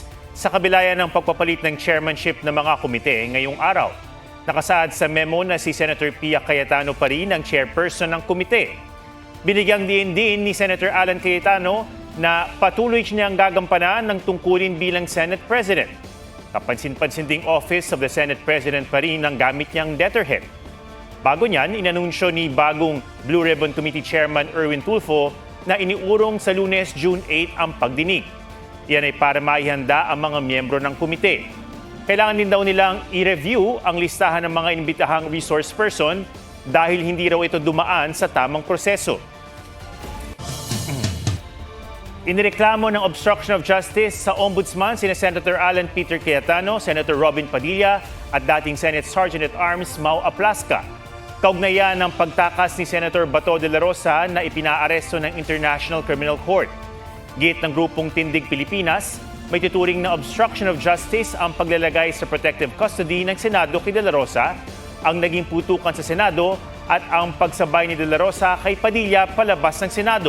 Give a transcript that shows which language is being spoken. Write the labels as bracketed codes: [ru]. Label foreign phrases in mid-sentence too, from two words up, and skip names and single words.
[tl] Sa kabila yan ng pagpapalit ng chairmanship ng mga komite ngayong araw. Nakasaad sa memo na si Senator Pia Cayetano pa rin ang chairperson ng komite. Binigyang din ni Senator Alan Cayetano na patuloy niyang gagampanan ng tungkulin bilang Senate President. Kapansin-pansin ding Office of the Senate President pa rin ang gamit niyang letterhead. Bago niyan, inanunsyo ni bagong Blue Ribbon Committee Chairman Erwin Tulfo na iniurong sa Lunes, June 8 ang pagdinig. Yan ay para maihanda ang mga miyembro ng komite. Kailangan din daw nilang i-review ang listahan ng mga inimbitahang resource person dahil hindi raw ito dumaan sa tamang proseso. Inireklamo ng [en] obstruction of justice [tl] sa Ombudsman sina Senator Alan Peter Cayetano, Senator Robin Padilla at dating Senate Sergeant-at-Arms Mau Aplasca. Kaugnayan ng pagtakas ni Senator Bato de la Rosa na ipinaaresto ng International Criminal Court. Git ng grupong Tindig Pilipinas, may tuturing na [en] obstruction of justice [tl] ang paglalagay sa [en] protective custody [tl] ng Senado kay de la Rosa, ang naging putukan sa Senado at ang pagsabay ni de la Rosa kay Padilla palabas ng Senado.